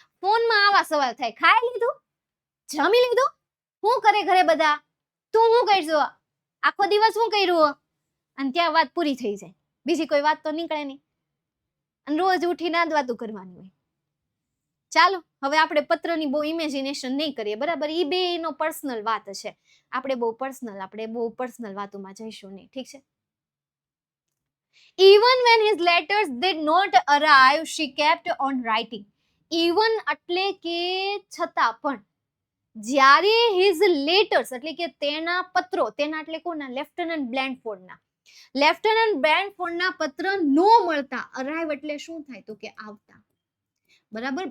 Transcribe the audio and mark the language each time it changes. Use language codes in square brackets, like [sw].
[gu] ફોનમાં આવા સવાલ થાય, ખાઈ લીધું, જમી લીધું, શું કરે ઘરે બધા, તું શું કરજો, આખો દિવસ શું કર્યું, અને ત્યાં વાત પૂરી થઈ જાય. બીજી કોઈ વાત તો નીકળે નહીં, અને રોજ ઉઠીને આ જ વાતો કરવાની હોય. ચાલો હવે આપણે પત્રની બહુ ઇમેજિનેશન નહીં કરીએ, બરાબર. એ બે નો પર્સનલ વાત છે, આપણે બહુ પર્સનલ વાતોમાં જઈશું નહીં, ઠીક છે. [en] Even when his letters did not arrive, she kept on writing. [gu] Even એટલે કે છતાં પણ, જ્યારે [en] his letters [gu] એટલે કે તેના પત્રો, તેના એટલે કોના? લેફ્ટનન્ટ બ્લેન્ડફોર્ડના. લેફ્ટનન્ટ બ્લેન્ડફોર્ડના પત્ર નો મળતા, અરાઇવ એટલે શું થાય? તો કે આવતા. બરાબર.